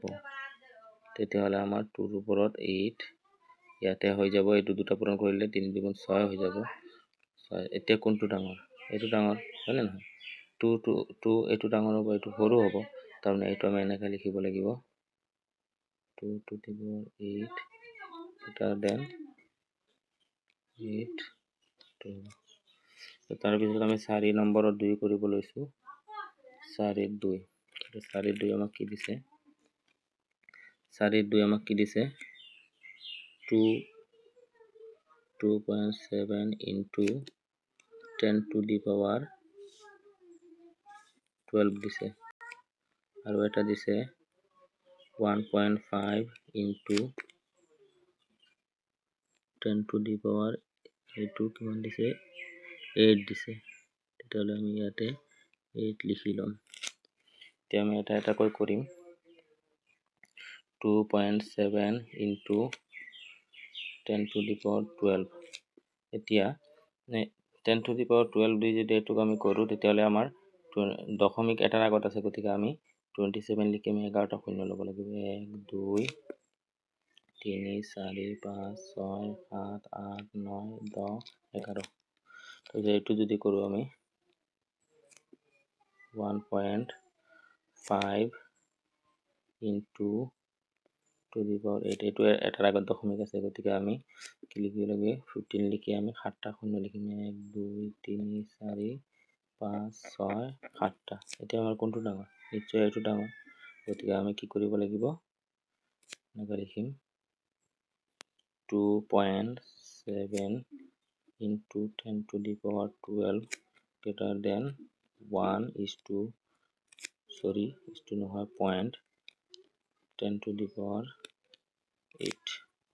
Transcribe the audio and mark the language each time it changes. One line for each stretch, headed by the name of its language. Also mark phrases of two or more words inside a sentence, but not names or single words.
Assamese: তেতিয়াহ'লে আমাৰ 2ৰ ওপৰত 8 ইয়াতে হৈ যাব, এইটো 2টা পূৰণ কৰিলে 3 2 গুণ 6 হৈ যাব। এতিয়া কোনটো ডাঙৰ, এইটো ডাঙৰ হয়নে নহয়, 2 এইটো ডাঙৰ হ'ব, এইটো সৰু হ'ব, তাৰমানে এইটো আমি এনেকৈ লিখিব লাগিব
English: 2 to the power 8 greater than 8 2।
Assamese: তাৰপিছত আমি 4 নম্বৰত 2 কৰিব লৈছোঁ। 4 2 আমাক কি দিছে, 4 2 আমাক কি দিছে
English: 2.7 into 10 to the power 12
Assamese: দিছে, আৰু এটা দিছে
English: 1.5 into 10 to the power
Assamese: এইটো কিমান দিছে 8 দিছে, তেতিয়াহ'লে আমি ইয়াতে 8 লিখি ল'ম। এতিয়া আমি এটা এটাকৈ কৰিম।
English: 2.7 into 10 to the power 12,
Assamese: এতিয়া
English: 10 to the power 12
Assamese: দি যদি এইটোক আমি কৰোঁ তেতিয়াহ'লে আমাৰ দশমিক এটাৰ আগত আছে, গতিকে আমি 27 লিখি আমি 11টা শূন্য ল'ব লাগিব। 1 2 3 4 5 6 7 8 9 10 11। তাৰপিছত এইটো যদি কৰোঁ আমি
English: 1.5 into to the power 8,
Assamese: এইটো এটাৰ আগত দশমিক আছে, গতিকে আমি কি লিখিব লাগিব 15 লিখি আমি 7টা শূন্য লিখিম। 1 2 3 4 5 6 7টা। এতিয়া আমাৰ কোনটো ডাঙৰ, নিশ্চয় এইটো ডাঙৰ, গতিকে আমি কি কৰিব লাগিব, এনেকৈ লিখিম
English: 2.7 into 10 to the power 12 greater than 1:0.10 to the power 8।